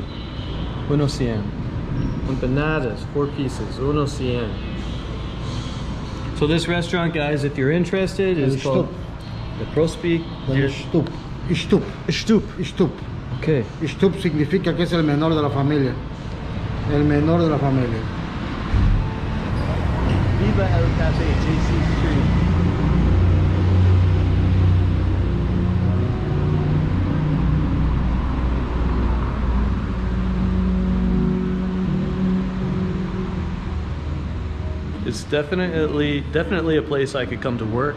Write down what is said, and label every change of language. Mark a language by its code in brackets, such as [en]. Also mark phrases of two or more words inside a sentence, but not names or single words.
[en] 100. Empanadas, 4 pieces, 100. So this restaurant, guys, if you're interested, is called the Prospi. Stup. Stup. Stup. Stup. Okay. [es] Stup significa que es el menor de la familia. El menor de la familia. Viva El Cafe, JC Street. [en] It's definitely a place I could come to work.